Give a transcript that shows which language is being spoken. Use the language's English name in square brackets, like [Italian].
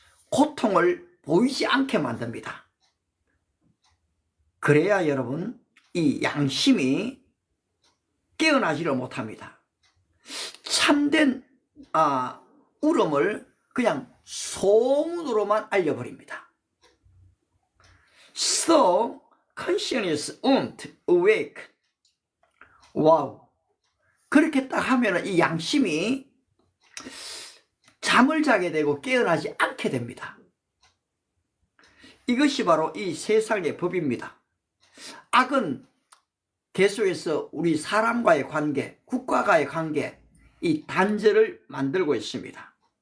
[Korean] 고통을 보이지 않게 만듭니다. 그래야 여러분 이 양심이 깨어나지를 못합니다. 참된 울음을 그냥 소문으로만 알려버립니다. [English] So conscience won't awake. [Korean] 와우. 그렇게 딱 하면 이 양심이 잠을 자게 되고 깨어나지 않게 됩니다. 이것이 바로 이 세상의 법입니다. 악은 계속해서 우리 사람과의 관계, 국가와의 관계, 이 단절을 만들고 있습니다.